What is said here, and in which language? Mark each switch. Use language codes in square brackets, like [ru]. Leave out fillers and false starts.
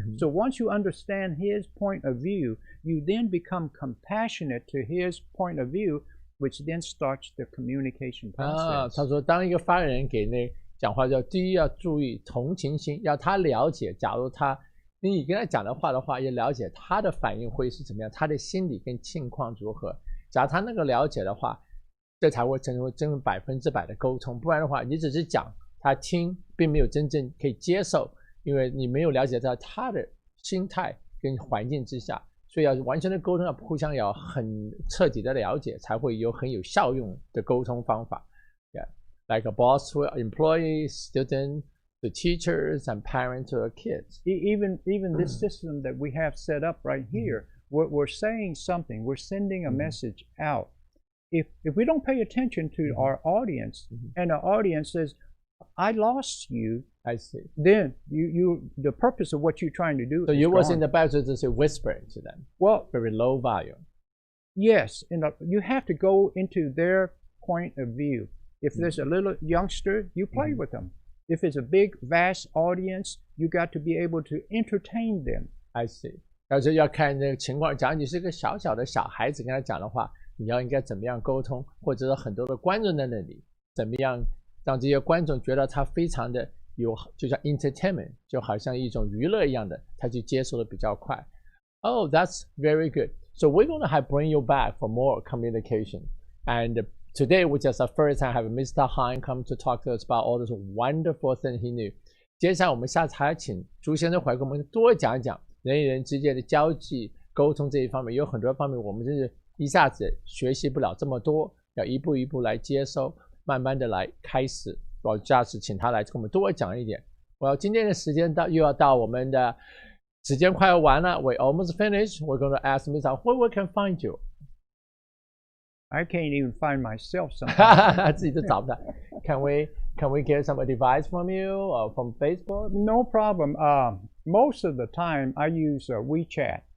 [en] So once you understand his point of view, you then become compassionate to his point of view, which then starts the communication process. [zh] 他说，当一个发言人给那讲话，第一要注意同情心，要他了解，假如你跟他讲的话，要了解他的反应会是怎么样，他的心理跟境况如何。假如他那个了解的话，这才会成为真100%的沟通，不然的话，你只是讲，他听，并没有真正可以接受，因为你没有了解到他的心态跟环境之下，所以要完全的沟通，要互相要很彻底的了解，才会有很有效用的沟通方法。 [en] Yeah, like a boss to employees, students, to teachers, and parents to kids. Even this system that we have set up right here, we're saying something. We're sending a message out. If we don't pay attention to our audience, and the audience says, "I lost you," I see. Then the purpose of what you're trying to do. So you was in the Bible to say whispering to them. Well, very low volume. Yes, you have to go into their point of view. If there's a little youngster, you play with them. If it's a big, vast audience, you got to be able to entertain them. I see. [zh] 而且要看那个情况。假如你是个小小的小孩子跟他讲的话，你要应该怎么样沟通，或者是很多的观众在那里，怎么样让这些观众觉得他非常的有，就像 entertainment， 就好像一种娱乐一样的，他去接受的比较快。 [en] Oh, that's very good. So we're going to bring you back for more communication. And today, which is the first time, have Mr. Han come to talk to us about all this wonderful thing he knew. [zh] 接下来我们下次还要请朱先生回来跟我们多讲一讲人与人之间的交际沟通这一方面，有很多方面我们真是一下子学习不了这么多，要一步一步来接收，慢慢的来开始。我下次请他来跟我们多讲一点。今天的时间又要到我们的时间快要完了 ， [en] We almost finished. We're going to ask Mr. where we can find you. I can't even find myself sometimes. [zh] 自己都找不到。 [en] Can we get some advice from you or from Facebook? No problem. Most of the time I use WeChat.